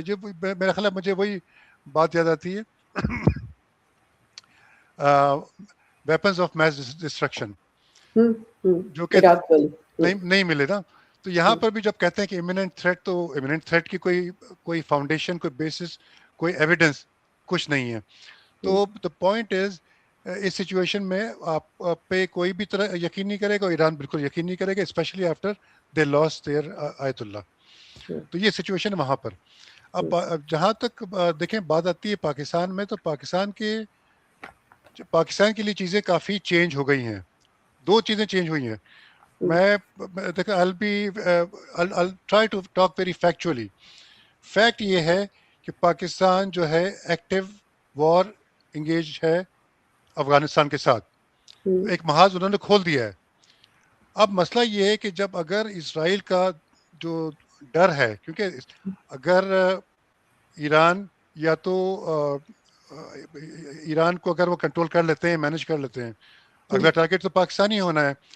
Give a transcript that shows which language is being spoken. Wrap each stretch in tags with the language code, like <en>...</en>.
<ur>جو میرا خیال ہے مجھے وہی بات یاد آتی ہے ویپنز آف میس ڈسٹرکشن جو کہ نہیں ملے نا. تو یہاں پر بھی جب کہتے ہیں کہ امییننٹ تھریٹ, تو امییننٹ تھریٹ کی کوئی فاؤنڈیشن, کوئی بیسس, کوئی ایویڈنس کچھ نہیں ہے. تو</ur> <en>the point is</en> <ur>اس situation میں آپ پہ کوئی بھی طرح یقین نہیں کرے گا, ایران بالکل یقین نہیں کرے گا,</ur> <en>especially after they lost their</en> <ur>آیت اللہ. تو یہ سچویشن ہے وہاں پر. اب جہاں تک دیکھیں بات آتی ہے پاکستان میں, تو پاکستان کے لیے چیزیں کافی چینج ہو گئی ہیں. دو چیزیں چینج ہوئی ہیں. میں دیکھیں</ur> <en>I'll try to talk very factually.</en> <ur>Fact یہ ہے کہ پاکستان جو ہے ایکٹیو وار انگیج ہے افغانستان کے ساتھ. ایک محاذ انہوں نے کھول دیا ہے. اب مسئلہ یہ ہے کہ جب اگر اسرائیل کا جو ڈر ہے, کیونکہ اگر ایران یا تو ایران کو اگر وہ کنٹرول کر لیتے ہیں, مینیج کر لیتے ہیں, اگلا ٹارگیٹ تو پاکستانی ہونا ہے.</ur>